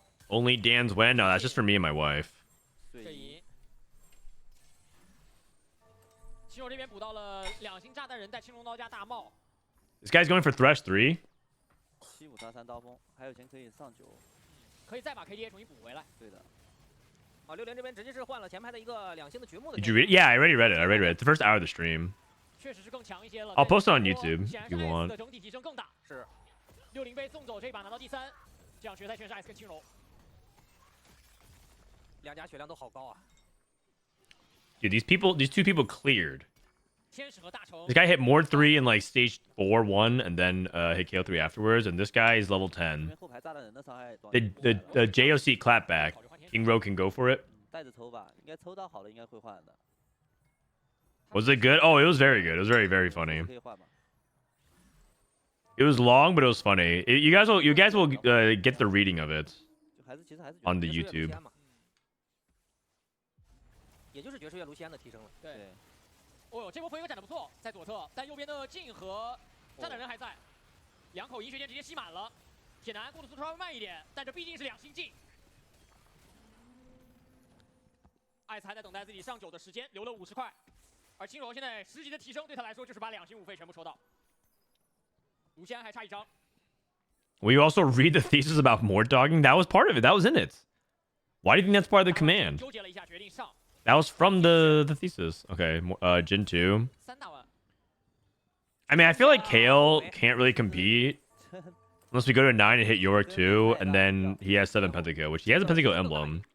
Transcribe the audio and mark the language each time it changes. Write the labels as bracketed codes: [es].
[en] Only Dan's win? No, that's just for me and my wife. This guy's going for Thresh 3. [zh] 75杀3刀锋，还有钱可以上9，可以再把 KDA 重新补回来。对的。啊，6连这边直接是换了前排的一个2星的掘墓的。 [en] Did you read? Yeah, I already read it. I already read it. It's the first hour of the stream. [zh] 确实是更强一些了。 [en] I'll post it on YouTube if you want. [zh] 的整体提升更大。是。 60被送走这一把拿到第3，这样决赛圈是 S 跟青龙。两家血量都好高啊。 [en] Dude, these two people cleared. [zh] 天使和大成。 [en] This guy hit Mord 3 in like stage 4 1 and then hit KO 3 afterwards, and this guy is level 10. The JOC clapback. King Ro can go for it. [zh] 带着抽吧，应该抽到好的应该会换的。 [en] Was it good? Oh, it was very good. It was very, very funny. It was long, but it was funny. You guys will get the reading of it on the YouTube. [zh] 也就是爵士乐卢锡安的提升了。对。哦呦，这波飞哥展得不错，在左侧，但右边的镜和站的人还在，两口银血剑直接吸满了。铁男过渡速度稍微慢一点，但这毕竟是2星镜。艾斯还在等待自己上9的时间，留了50块。而青柔现在10级的提升对他来说就是把2星5费全部抽到。卢锡安还差1张。 [en] Will you also read the thesis about Mord dogging? That was part of it. That was in it. Why do you think that's part of the command? [zh] 纠结了一下，决定上。 [en] That was from the thesis. Okay, Jin 2. I mean, I feel like Kale can't really compete unless we go to 9 and hit Yorick 2, and then he has 7 pentakill, which he has a pentakill emblem.